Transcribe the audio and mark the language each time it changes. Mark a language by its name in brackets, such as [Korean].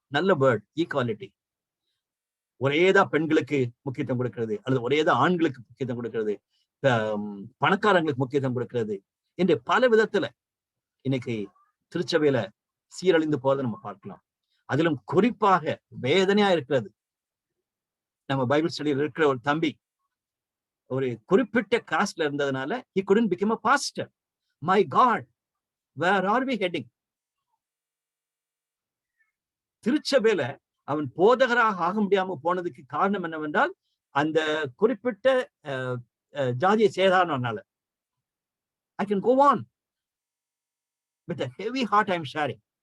[Tamil] நல்ல word, equality. ஒரேதான் பெண்களுக்கு முக்கியத்துவம் கொடுக்கிறது, அல்லது ஒரேதான் ஆண்களுக்கு முக்கியத்துவம் கொடுக்கிறது, பணக்காரங்களுக்கு முக்கியத்துவம் கொடுக்கிறது என்று பல விதத்துல இன்னைக்கு திருச்சபையில சீரழிந்து போறதை நம்ம பார்க்கலாம். அதிலும் குறிப்பாக வேதனையா இருக்கிறது, நம்ம பைபிள் ஸ்டடியில் இருக்கிற ஒரு தம்பி ஒரு குறிப்பிட்ட காஸ்ட்ல இருந்ததுனால [English] he couldn't become a pastor. My God, where are we heading? [Tamil] திருச்சபையில அவன் போதகராக ஆக முடியாம போனதுக்கு காரணம் என்னவென்றால் அந்த குறிப்பிட்ட ஜாதியை சேதாரனால. [English] I can go on with a heavy heart I'm sharing.